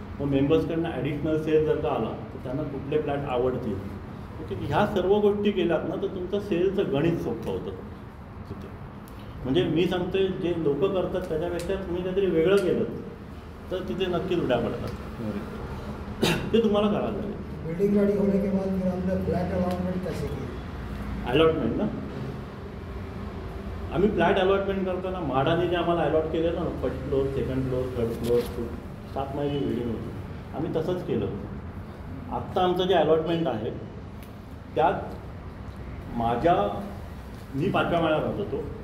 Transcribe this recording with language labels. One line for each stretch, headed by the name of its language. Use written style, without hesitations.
Marathi: मग मेंबर्सकडनं additional sale जर का आला तर त्यांना कुठले फ्लॅट आवडतील. ओके, ह्या सर्व गोष्टी केल्यात ना तर तुमचं सेलचं गणित सोपं होतं तिथे. म्हणजे मी सांगतोय जे लोक करतात त्याच्यापेक्षा तुम्ही काहीतरी वेगळं केलं तर तिथे नक्कीच उड्या पडतात. ते तुम्हाला करायला लागेल.
Hindi: बिल्डिंग रेडी होने के बाद फिर हमने फ्लैट अलॉटमेंट कैसे की?
Marathi: अलॉटमेंट ना, आम्ही फ्लॅट अलॉटमेंट करताना म्हाडाने जे आम्हाला अलॉट केलं ना, first floor, second floor, third floor, 7 महिने बिल्डिंग होती, आम्ही तसंच केलं. आत्ता आमचं जे अलॉटमेंट आहे त्यात मी 5व्या माळ्यावर राहत होतो.